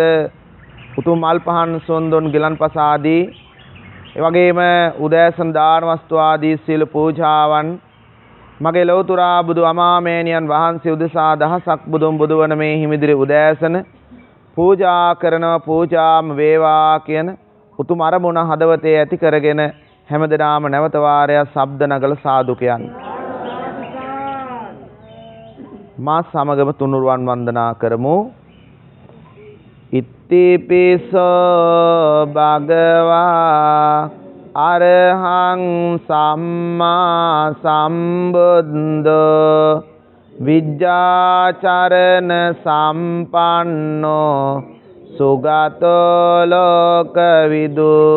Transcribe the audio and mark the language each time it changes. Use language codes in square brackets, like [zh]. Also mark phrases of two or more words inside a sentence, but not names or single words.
[si] උතුම් මල් පහන් සොන්දොන් ගිලන්පස ආදී ඒ වගේම උදෑසන දාන වස්තු ආදී සීල පූජාවන් මගේ ලෞතර බුදු අමාමේනියන් වහන්සේ උදෙසා දහසක් බුදුන් බුදුවන මේ හිමිදිරි උදෑසන පූජා කරනවා පූජාම වේවා කියන උතුම් අරමුණ හදවතේ ඇති කරගෙන හැමදෙනාම නැවත වාරයක් ශබ්ද නගල සාදු කියන්නේ මා සමගම තුනුරුවන් වන්දනා කරමු. [pi] ඉත්තිපිසෝ භගවා අරහං සම්මා සම්බුද්ධෝ විජ්ජාචරණ සම්පන්නෝ සුගතෝ ලෝකවිදු